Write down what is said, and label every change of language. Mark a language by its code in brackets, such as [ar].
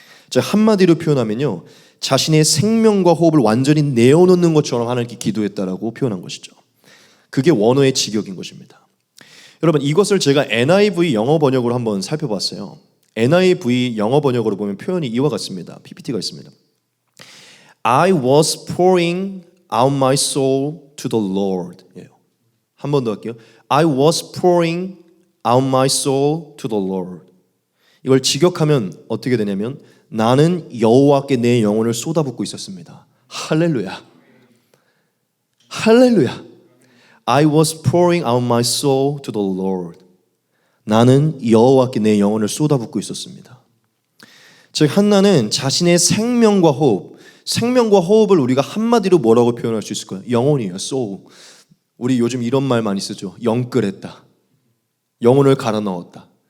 [ko] 자, 한마디로 표현하면요, 자신의 생명과 호흡을 완전히 내어놓는 것처럼 하나님께 기도했다라고 표현한 것이죠. 그게 원어의 직역인 것입니다. 여러분, 이것을 제가 NIV 영어 번역으로 한번 살펴봤어요. NIV 영어 번역으로 보면 표현이 이와 같습니다. PPT가 있습니다. [en] I was pouring out my soul to the Lord. [ko] 한 번 더 할게요. [en] I was pouring out my soul to the Lord. [ko] 이걸 직역하면 어떻게 되냐면 나는 여호와께 내 영혼을 쏟아붓고 있었습니다. 할렐루야. 할렐루야. [en] I was pouring out my soul to the Lord. [ko] 나는 여호와께 내 영혼을 쏟아붓고 있었습니다. 즉 한나는 자신의 생명과 호흡을 우리가 한마디로 뭐라고 표현할 수 있을까요? 영혼이에요. soul. 우리 요즘 이런 말 많이 쓰죠. 영끌했다. 영혼을 갈아 넣었다.